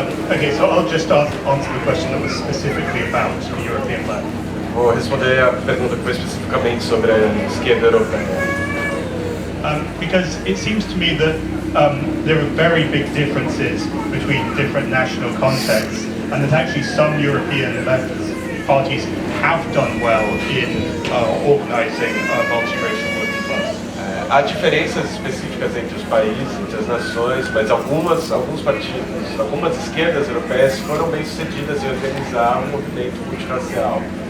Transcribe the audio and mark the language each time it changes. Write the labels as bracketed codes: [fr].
[en] Okay, so I'll just answer the question that was specifically about the European left. [pt] Vou responder a pergunta que foi especificamente sobre a esquerda europeia. [en] Because it seems to me that there are very big differences between different national contexts, and that actually some European left parties have done well in organising a multiracial working class. [pt] Há diferenças específicas entre os países, entre as nações, mas alguns partidos, algumas esquerdas europeias foram bem sucedidas em organizar um movimento multirracial.